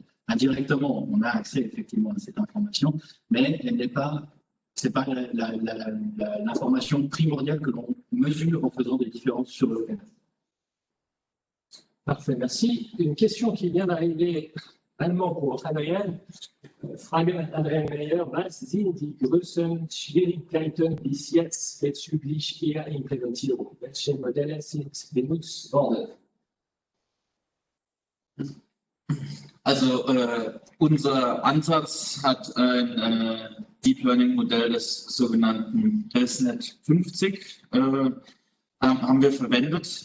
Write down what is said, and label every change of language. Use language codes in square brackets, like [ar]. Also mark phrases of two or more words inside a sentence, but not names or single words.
[fr] Indirectement, on a accès effectivement à cette information, mais elle n'est pas, c'est pas l'information primordiale que l'on mesure en faisant des différences sur le cadastre. Parfait, merci. Une question qui vient d'arriver allemand pour Adrien. [de] Frage an Adrian Meyer, was sind die größten Schwierigkeiten bis jetzt bezüglich Ihrer Implementierung? Welche Modelle sind benutzt worden? Also unser Ansatz hat ein [en] Deep Learning [de] Modell des sogenannten Testnet 50 haben wir verwendet.